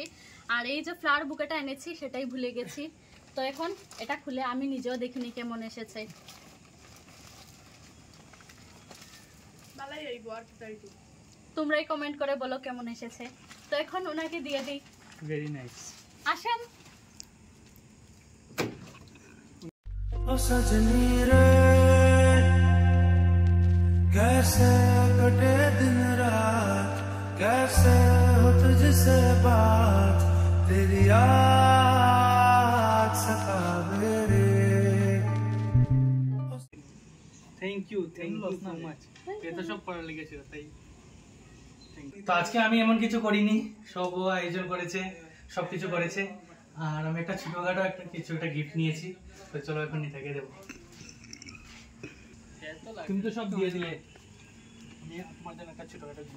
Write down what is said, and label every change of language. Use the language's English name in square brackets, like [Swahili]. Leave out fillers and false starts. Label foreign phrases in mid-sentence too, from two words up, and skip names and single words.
[Bangla] আর এই যে [English] flower bouquet [Bangla] এনেছি সেটাই ভুলে গেছি। তো এখন এটা খুলে আমি নিজেও দেখিনি কেমন এসেছে। তোমরাই কমেন্ট করে বলো কেমন এসেছে। তো এখন ওনাকে দিয়ে দিই। [English] Very nice. [Bangla] আসেন। [Hindi] ओ सजनी रे कैसे कटे दिन रात, कैसे हो तुझसे बात, तेरी याद सतावे रे। [English] Thank you so much. [Bangla] এটা সব করার লেগেছিল তাই। তো আজকে আমি এমন কিছু করিনি, সব ও আয়োজন করেছে, সবকিছু করেছে। আর আমি একটা ছোটখাটো একটা গিফট নিয়েছি। তো চলো এখন নিতাকে দেবো। তুমি তো সব দিয়ে দিলে, আমি তোমার জন্য একটা ছোটখাটো জিনিস।